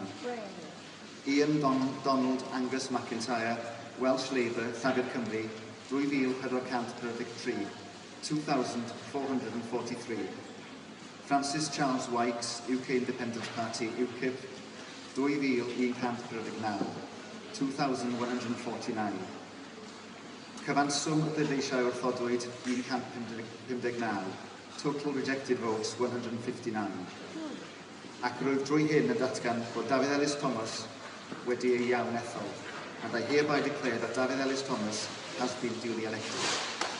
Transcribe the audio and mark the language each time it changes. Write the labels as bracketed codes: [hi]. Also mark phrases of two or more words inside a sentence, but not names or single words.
[en] Ian Donald Angus McIntyre, Welsh Labour, Llafur Cymru, 2,443, 2,443. Francis Charles White, UK Independent Party, UKIP, 2,149, 2,149. [cy] Cyfanswm y bleidleisiau wrthodwyd 159, [en] total rejected votes 159. [cy] Ac rwyf drwy hyn yn datgan bod David Elis-Thomas wedi ei iawn ethol, [en] and I hereby declare that David Elis-Thomas has been duly elected.